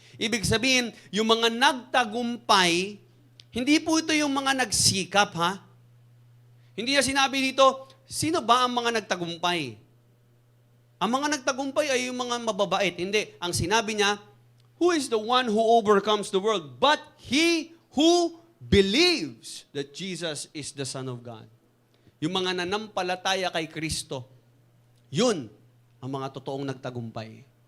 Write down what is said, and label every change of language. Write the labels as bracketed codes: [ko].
[tl] Ibig sabihin, yung mga nagtagumpay, hindi po ito yung mga nagsikap, ha? Hindi niya sinabi dito, sino ba ang mga nagtagumpay? Ang mga nagtagumpay ay yung mga mababait. Hindi. Ang sinabi niya, [en] who is the one who overcomes the world but he who believes that Jesus is the Son of God. [tl] Yung mga nanampalataya kay Kristo, yun ang mga totoong nagtagumpay.